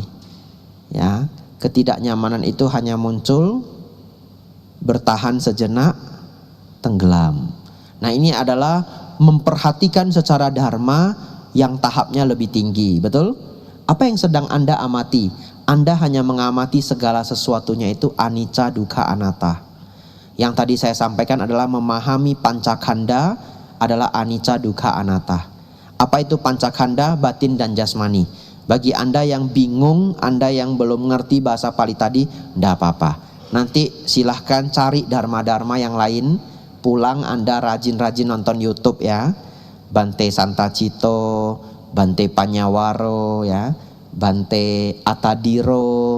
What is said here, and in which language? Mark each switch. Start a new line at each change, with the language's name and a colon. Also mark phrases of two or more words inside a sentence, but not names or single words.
Indonesian: Ya, ketidaknyamanan itu hanya muncul, bertahan sejenak, tenggelam. Nah, ini adalah memperhatikan secara dharma yang tahapnya lebih tinggi, betul? Apa yang sedang Anda amati? Anda hanya mengamati segala sesuatunya itu
Pali: anicca, dukkha, anatta.
Indonesian: Yang tadi saya sampaikan adalah memahami pancakanda adalah
Pali: anicca, dukkha, anatta.
Indonesian: Apa itu pancakanda? Batin dan jasmani. Bagi Anda yang bingung, Anda yang belum mengerti bahasa Pali tadi, tidak apa-apa. Nanti silahkan cari dharma-dharma yang lain. Pulang Anda rajin-rajin nonton YouTube ya. Bante Santacito, Bante Panyawaro ya, Bante Atadiro.